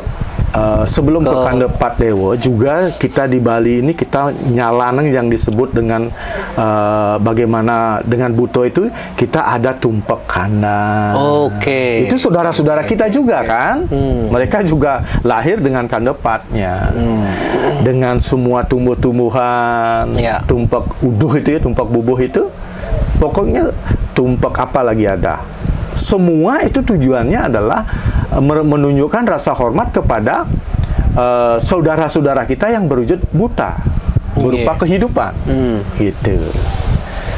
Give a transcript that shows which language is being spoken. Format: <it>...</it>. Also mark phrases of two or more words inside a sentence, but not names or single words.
<id>Sebelum ke kandepat dewa juga kita di Bali ini kita nyalanang yang disebut dengan bagaimana dengan buto itu kita ada tumpak kanda. Itu saudara-saudara kita juga kan. Mereka juga lahir dengan kandepatnya. Dengan semua tumbuh-tumbuhan, tumpak uduh itu ya, tumpak bubuh itu. Pokoknya tumpak apa lagi ada. Semua itu tujuannya adalah menunjukkan rasa hormat kepada saudara-saudara kita yang berwujud buta berupa kehidupan. Gitu.</id>